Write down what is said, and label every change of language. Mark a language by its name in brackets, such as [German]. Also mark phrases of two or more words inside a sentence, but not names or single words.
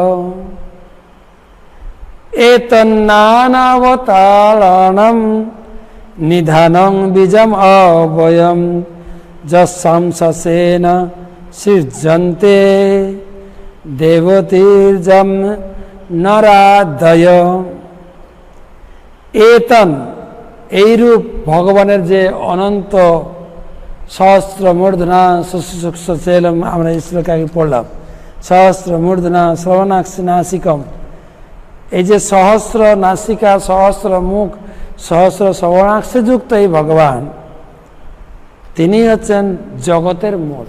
[Sanskrit] এতন্নানাবতারাণম নিধানং বীজম অব্যয়ম যস্যাংশেন সিজ্জন্তে দেবতেজম নরাদয়। [Bangla] এতন এইরূপ ভগবানের যে অনন্ত [Sanskrit] সহস্র মূর্ধনা সুশীলম, [Bangla] আমরা এই শ্লোকে আগে পড়লাম, [Sanskrit] সহস্র মূর্ধনা শ্রবণাক্ষি নাসিকম, [Bangla] এই যে সহস্র নাসিকা, সহস্র মুখ, সহস্র শ্রবণাক্ষি যুক্ত এই ভগবান, তিনি হচ্ছেন জগতের মূল।